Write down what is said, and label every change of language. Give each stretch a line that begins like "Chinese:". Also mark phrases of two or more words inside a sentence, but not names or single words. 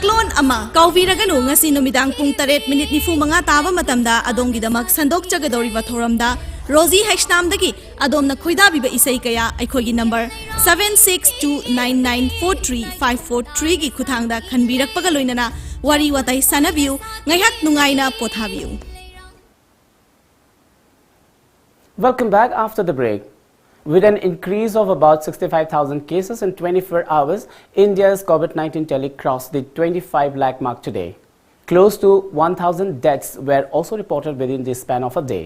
Manipuri: ama kaubiraganu ngasi numidang pung 8:45 taba matamda adonggidamak sandokchagadoriba thoramda Rosie Hextamdagi adomna khoidabiba isai kaya aikhogi number 7629943543 gi khuthangda khanbirakpaga loinana wari watai sanabiu ngaihat nungaina pothabiu.
English: Welcome back after the break. With an increase of about 65,000 cases in 24 hours, India's COVID-19 tally crossed the 25 lakh mark today. Close to 1,000 deaths were also reported within the span of a day.